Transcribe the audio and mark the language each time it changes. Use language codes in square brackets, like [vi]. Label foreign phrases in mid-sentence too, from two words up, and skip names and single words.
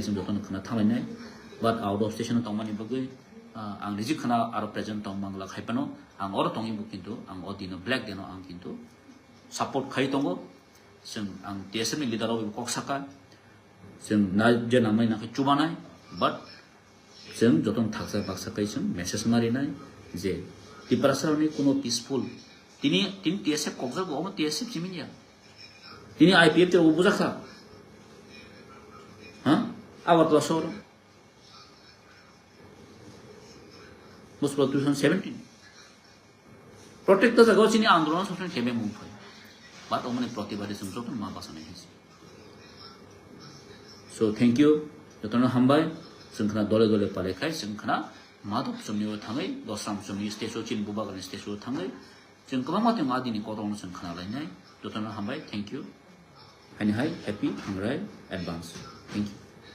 [brx] जों जतन खाना थांलायनाय बाट [en] out of station [brx] तंमानि बगै आं रिजि खाना आरो प्रेजेन्ट तंग मांगला खायपानो आं अर तंगि बु किन्तु आं ओ दिन ब्लैक देनो आं किन्तु सपोर्ट खाय तंगो जों आं TSM नि लिडार अ कक साका जों ना जे नामै नाखै चुबानाय बाट जों जतन थाकसा बाक्सा खाय जों मेसेज मारिनाय जे टिप्रासारनि कोनो पीसफुल तिनी TSF कक्सर गो TSF जिमिनिया तिनी IPF ते उबुजाखा हां आवात लसोर मुसबा 2017 [en] protect the [brx] जगह चिनी आंदोलन ससन केबे मुभ भय बात ओमने प्रतिबादे जों जतन मा बासने हेसि [en] so thank you [brx] जतन हामबाय जोंखना दले दले पालेखाय जोंखना मादक समनियो थाङै दसराम समनि स्टेजो चिन बुबागनि स्टेजो थाङै जों गोबां माते मादिनि कदम जों खोनालायनाय जतन हामबाय [en] thank you [brx] हानि हाय [en] happy हामराय advance thank you